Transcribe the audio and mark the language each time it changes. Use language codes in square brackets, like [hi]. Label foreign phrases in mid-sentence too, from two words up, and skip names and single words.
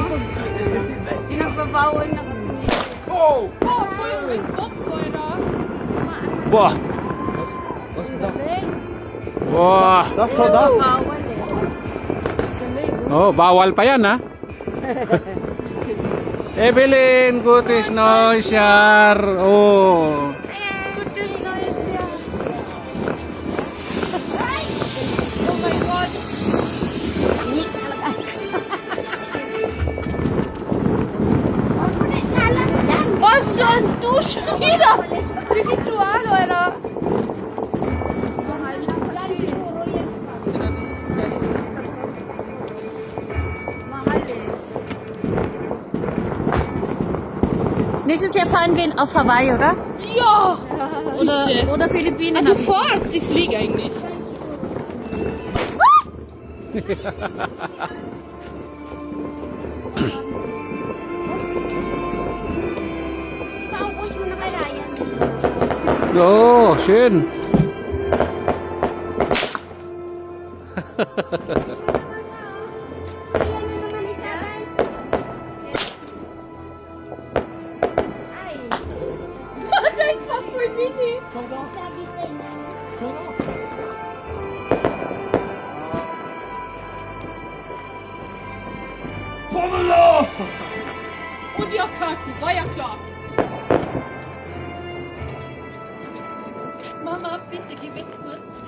[tl] Sinagbabawal na kasi nila. [en] Oh, favorite box, oder? Wow! [tl] Galing. Wow! Bawal eh. Oh, bawal pa yan, ha? Evelyn, [de] gutes neues Jahr. Oh. Gutes neues Jahr. [en] Oh my God. [tl] Ni talaga. [de] Was hast du schon wieder? [tl] Ritual, oder? Mahal eh. [de] Nächstes Jahr fahren wir auf Hawaii, oder? Ja! Oder Philippinen. Du fährst, ich fliege eigentlich. [tl] Paubos mo na kaya yan. [de] Oh, schön. [tl] Ayan na naman isa. Ay, [de] Das war voll mini. [tl] sabi kayo na. [de] Und ja, Kaki, war ja klar. Mama, bitte geh weg kurz.